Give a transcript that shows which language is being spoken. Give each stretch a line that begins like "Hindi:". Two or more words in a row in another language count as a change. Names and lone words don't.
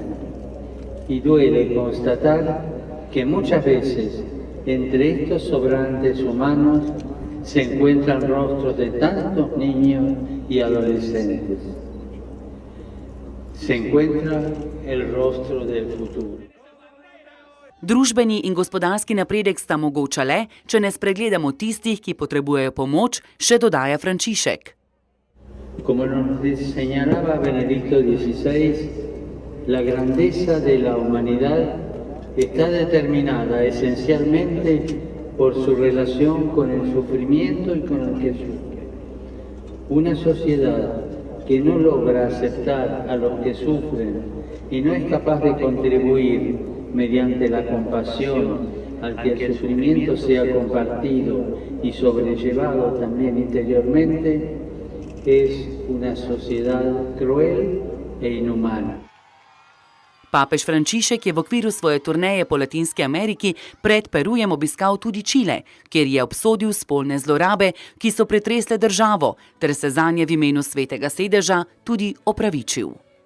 Spanish: Y duele constatar que muchas veces entre estos sobrantes humanos se encuentran rostros de tantos niños y adolescentes. Se encuentra el rostro del futuro.
Slovenian: Družbeni in gospodarski napredek sta mogoča le, če ne spregledamo tistih, ki potrebujejo pomoč, še dodaja Frančišek.
Spanish: Como nos señalaba Benedicto XVI, la grandeza de la humanidad está determinada esencialmente por su relación con el sufrimiento y con el que sufre. Una sociedad que no logra aceptar a los que sufren y no es capaz de contribuir mediante la compasión al que el sufrimiento sea compartido y sobrellevado también interiormente, es una sociedad cruel e inhumana.
Slovenian: Papež Frančišek je v okviru svoje turneje po Latinski Ameriki pred Perujem obiskal tudi Čile, kjer je obsodil spolne zlorabe, ki so pretresle državo, ter se zanje v imenu Svetega sedeža tudi opravičil.